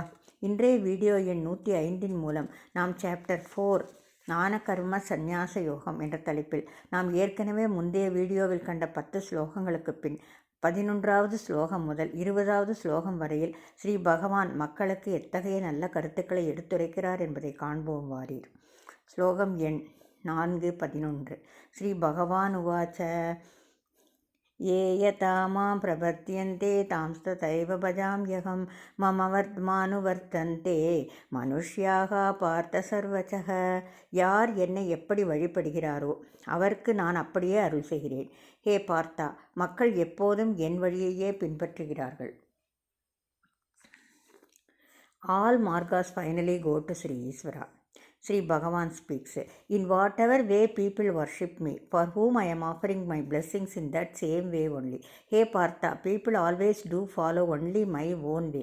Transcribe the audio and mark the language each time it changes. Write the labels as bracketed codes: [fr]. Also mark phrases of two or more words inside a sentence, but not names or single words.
[ta] இன்றைய வீடியோ எண் 105 மூலம் நாம் சாப்டர் 4 ஞான கர்ம சந்நியாச யோகம் என்ற தலைப்பில் நாம் ஏற்கனவே முந்தைய வீடியோவில் கண்ட 10 ஸ்லோகங்களுக்கு பின் 11வது ஸ்லோகம் முதல் 20வது ஸ்லோகம் வரையில் ஸ்ரீ பகவான் மக்களுக்கு எத்தகைய நல்ல கருத்துக்களை எடுத்துரைக்கிறார் என்பதை காண்போம் வாரீர். ஸ்லோகம் எண் 4:11. [sa] श्री भगवान् उवाच ये यथा मां प्रपद्यन्ते तांस्तथैव भजाम्यहं मम वर्त्मानुवर्तन्ते मनुष्याः पार्थ सर्वशः. [ta] யார் என்னை எப்படி வழிபடுகிறாரோ அவருக்கு நான் அப்படியே அருள் செய்கிறேன். ஹே பார்த்தா, மக்கள் எப்போதும் என் வழியையே பின்பற்றுகிறார்கள். [en] All margas finally go to Sri Isvara. Sri Bhagavan speaks, in whatever way people worship me, for whom I am offering my blessings in that same way only. Hey Partha, people always do follow only my own way.